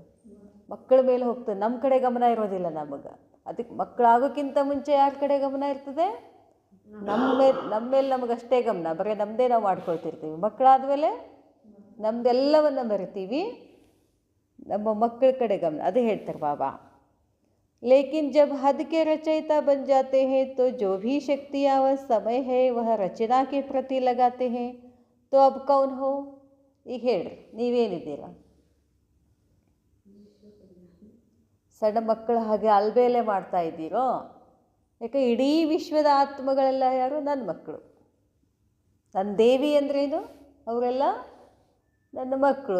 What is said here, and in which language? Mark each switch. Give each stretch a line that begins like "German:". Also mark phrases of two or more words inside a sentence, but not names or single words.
Kannada: ಮಕ್ಕಳ ಮೇಲೆ ಹೋಗ್ತದೆ. ನಮ್ಮ ಕಡೆ ಗಮನ ಇರೋದಿಲ್ಲ ನಮಗೆ. ಅದಕ್ಕೆ ಮಕ್ಕಳಾಗೋಕ್ಕಿಂತ ಮುಂಚೆ ಯಾರ ಕಡೆ ಗಮನ ಇರ್ತದೆ? ನಮ್ಮ ಮೇಲೆ ನಮಗಷ್ಟೇ ಗಮನ, ಬರೀ ನಮ್ಮದೇ ನಾವು ಮಾಡ್ಕೊಳ್ತಿರ್ತೀವಿ. ಮಕ್ಕಳಾದಮೇಲೆ ನಮ್ಮದೆಲ್ಲವನ್ನು ಮರಿತೀವಿ, ನಮ್ಮ ಮಕ್ಕಳ ಕಡೆ ಗಮನ. ಅದೇ ಹೇಳ್ತಾರೆ ಬಾಬಾ.
Hindi: लेकिन जब हद के रचयिता बन जाते हैं तो जो भी शक्तियाँ व समय है वह रचना के प्रति लगाते हैं. तो अब कौन हो?
Kannada: ಈಗ ಹೇಳ್ರಿ, ನೀವೇನಿದ್ದೀರಾ? ಸಣ್ಣ ಮಕ್ಕಳು ಹಾಗೆ ಅಲ್ಬೇಲೆ ಮಾಡ್ತಾ ಇದ್ದೀರೋ? ಯಾಕೆ ಇಡೀ ವಿಶ್ವದ ಆತ್ಮಗಳೆಲ್ಲ ಯಾರು? ನನ್ನ ಮಕ್ಕಳು. ನನ್ನ ದೇವಿ ಅಂದ್ರೇನು? ಅವರೆಲ್ಲ ನನ್ನ ಮಕ್ಕಳು.